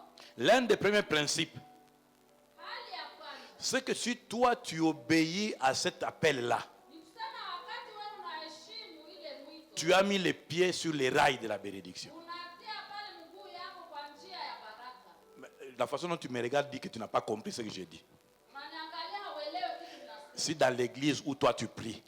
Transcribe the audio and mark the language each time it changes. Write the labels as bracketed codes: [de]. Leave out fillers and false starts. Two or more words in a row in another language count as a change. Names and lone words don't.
[fr] L'un des premiers principes, [sw] Hali ya kwanza [fr] c'est que si toi tu obéis à cet appel-là, [sw] ni kusema wakati wewe unaheshimu ile mwito, [fr] tu as mis les pieds sur les rails de la bénédiction. [sw] unatia pale mguu yako kwa njia ya baraka. [fr] Mais la façon dont tu me regardes dit que tu n'as pas compris ce que j'ai dit. [sw] Unaniangalia hauelewi kitu ninasema. [fr] Si dans l'église où toi tu pries,